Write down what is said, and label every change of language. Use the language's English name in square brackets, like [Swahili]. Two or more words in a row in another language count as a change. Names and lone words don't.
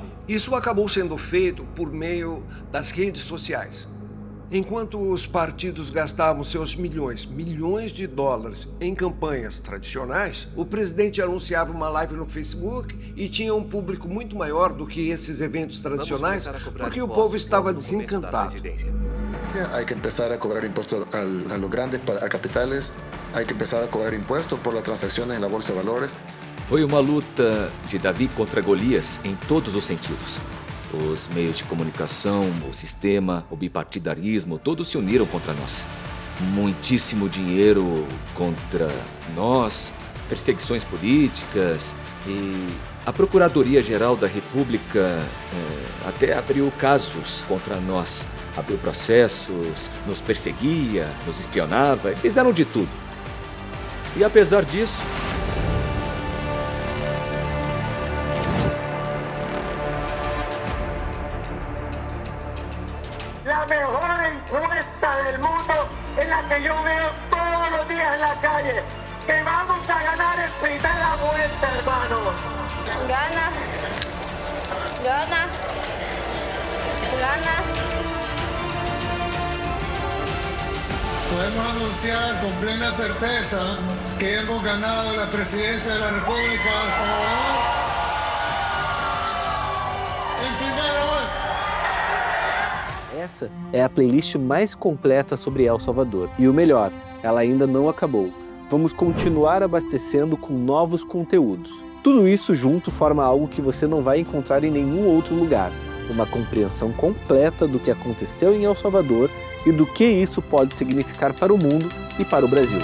[Portuguese] Isso acabou sendo feito por meio das redes sociais. Enquanto os partidos gastavam seus milhões de dólares em campanhas tradicionais, o presidente anunciava uma live no Facebook e tinha um público muito maior do que esses eventos tradicionais, porque o povo estava desencantado. [Spanish] Hay que empezar a cobrar impuestos a los grandes capitales, hay que empezar a cobrar impuestos por las transacciones en la bolsa de valores. [Portuguese] Foi uma luta de Davi contra Golias em todos os sentidos. Os meios de comunicação, o sistema, o bipartidarismo, todos se uniram contra nós. Muitíssimo dinheiro contra nós, perseguições políticas e a Procuradoria-Geral da República até abriu casos contra nós. Abriu processos, nos perseguia, nos espionava, fizeram de tudo. E apesar disso, [Spanish] La mejor encuesta del mundo es la que yo veo todos los días en la calle. Que vamos a ganar en primera vuelta, hermanos. Gana. Podemos anunciar con plena certeza que hemos ganado la presidencia de la República de El Salvador en primera vuelta. [Portuguese] Essa é a playlist mais completa sobre El Salvador. E o melhor, ela ainda não acabou. Vamos continuar abastecendo com novos conteúdos. Tudo isso junto forma algo que você não vai encontrar em nenhum outro lugar. Uma compreensão completa do que aconteceu em El Salvador e do que isso pode significar para o mundo e para o Brasil.